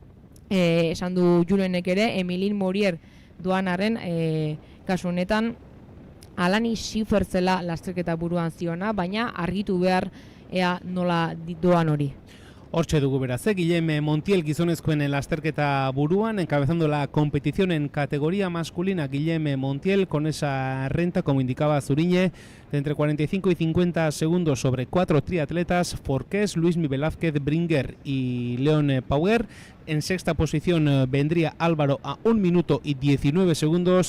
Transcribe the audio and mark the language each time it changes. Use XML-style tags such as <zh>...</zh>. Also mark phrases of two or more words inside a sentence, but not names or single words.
<eu>esan du Julenek ere, Emilien Morier doanaren kasu honetan, Alani Schiffer zela lasterketa buruan ziona, baina argitu behar ea nola doan hori. Hortxe dugu beraz, Guillem Montiel gizonezkoen lasterketa buruan,</eu> <es>encabezando la competición en categoría masculina. Guillem Montiel con esa renta, como indicaba Zuriñe, de entre 45 y 50 segundos sobre 4 triatletas, Forqués, Luismi Velázquez, Bringer y Leon Pauer. En sexta posición vendría Álvaro a 1 minuto y 19 segundos.</es>